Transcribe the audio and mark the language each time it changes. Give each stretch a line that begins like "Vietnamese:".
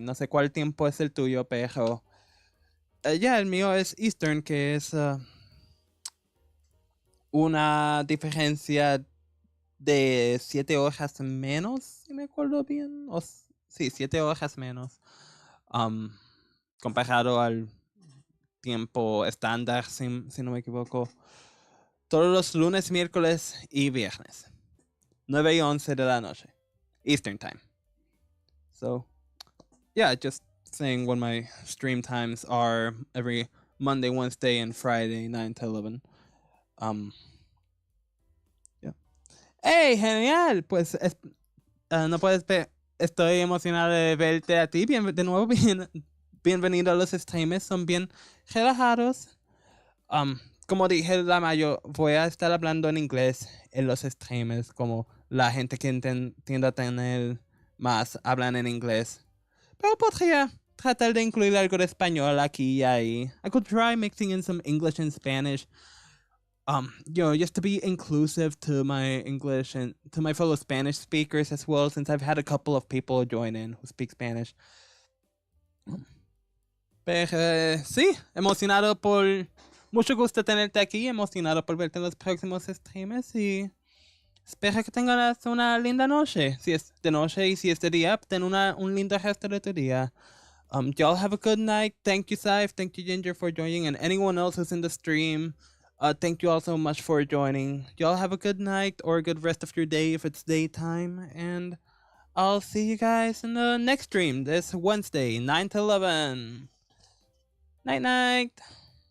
Spanish: No sé cuál tiempo es el tuyo, pero el mío es Eastern, que es una diferencia de 7 horas menos, si me acuerdo bien. Sí, 7 horas menos. Comparado al tiempo estándar, si no me equivoco. Todos los lunes, miércoles y viernes. 9 y 11 de la noche. Eastern Time.
English: So, yeah, just saying when my stream times are every Monday, Wednesday, and Friday, 9 to 11.
Spanish: Yeah. ¡Hey, genial! Pues no puedes ver. Estoy emocionado de verte a ti. De nuevo, bienvenido a los streams. Son bien relajados. Como dije, voy a estar hablando en inglés en los streams, como la gente que tiende a tener más hablan en inglés. Pero podría tratar de incluir algo de español aquí y ahí.
English: I could try mixing in some English and Spanish. Just to be inclusive to my English and to my fellow Spanish speakers as well, since I've had a couple of people join in who speak Spanish.
Spanish: Pero sí, emocionado por... Mucho gusto tenerte aquí, emocionado por verte en los próximos streams y espero que tengas una linda noche. Si es de noche y si es de día, ten un lindo resto de tu día.
English: Y'all have a good night. Thank you, Saif. Thank you, Ginger, for joining. And anyone else who's in the stream, thank you all so much for joining. Y'all have a good night or a good rest of your day if it's daytime. And I'll see you guys in the next stream this Wednesday, 9 to 11. Night, night.